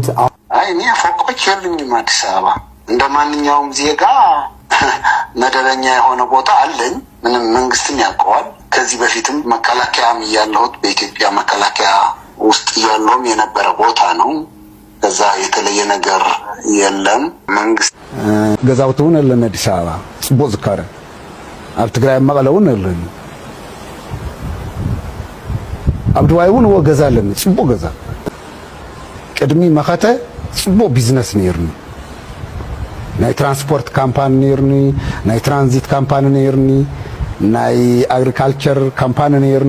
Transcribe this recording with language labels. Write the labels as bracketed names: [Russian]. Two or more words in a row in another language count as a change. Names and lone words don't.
[Amharic] እኔ ፎቆች የሉኝም። አዲስ አበባ እንደ ማንኛውም ዜጋ መደበኛ የሆነ ቦታ አለኝ። ምንም መንግስትም ያውቀዋል። ከዚህ በፊትም መከላከያም እያለሁት በኢትዮጵያ መከላከያ ውስጥ እያለሁም የነበረ ቦታ ነው። ከዛ የተለየ ነገር የለም። መንግስት [Tigrinya] ገዛውት እውን አለን አዲስ አበባ ጽቡቅ ዝካረ ኣብ ትግራይ መቐለ እውን አለን ኣብ ድባይ እውን ገዛ አለን ጽቡቅ ገዛ ቅድሚ መኸተ ጽቡቅ ቢዝነስ ነይርኒ ናይ [English] transport company [Tigrinya] ነይርኒ ናይ [English] transit company [Tigrinya] ነይርኒ ናይ [English] agriculture company [Tigrinya] ነይርኒ